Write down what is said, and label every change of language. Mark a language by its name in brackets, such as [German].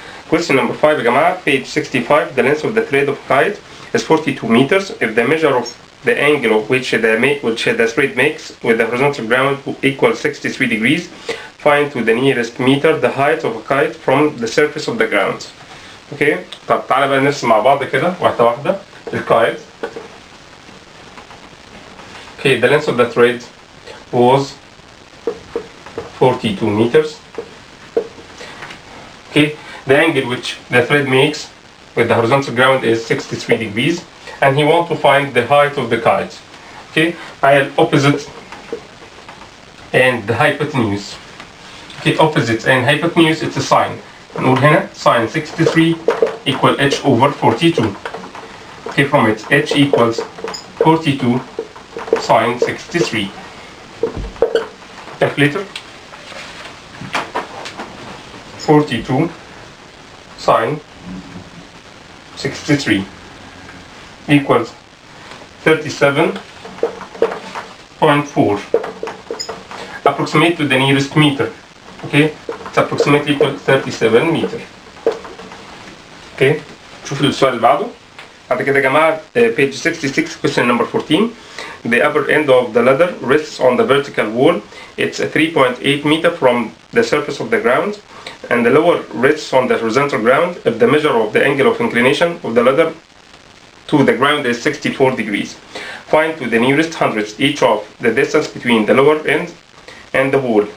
[English] Question number 5 [Arabic] يا جماعة [English] page 65. The length of the thread of kite is 42 meters. If the measure of the angle of which the thread makes with the horizontal ground equals 63 degrees, find to the nearest meter the height of a kite from the surface of the ground. [Arabic] اوكي طب تعالى بقى نرسم مع بعض كده واحدة واحدة الكايت. [English] Okay, the length of the thread was 42 meters. Okay, the angle which the thread makes with the horizontal ground is 63 degrees, and he wants to find the height of the kite. Okay, [Arabic] معايا [English] opposite and the hypotenuse. Okay, opposite and hypotenuse it's a sine. [Arabic] نقول هنا [English] sine 63 equal h over 42. Okay, from it h equals 42 sine 63. Calculator. 42 sine 63 equals 37.4. Approximate to the nearest meter. Okay, it's approximately equal 37 meter. [Arabic] Okay, شوف السؤال اللي بعده. بعد كده يا جماعة [English] page 66 question number 14. The upper end of the ladder rests on the vertical wall. It's 3.8 meter from the surface of the ground, and the lower rests on the horizontal ground if the measure of the angle of inclination of the ladder to the ground is 64 degrees. Find to the nearest hundredths each of the distance between the lower end and the wall.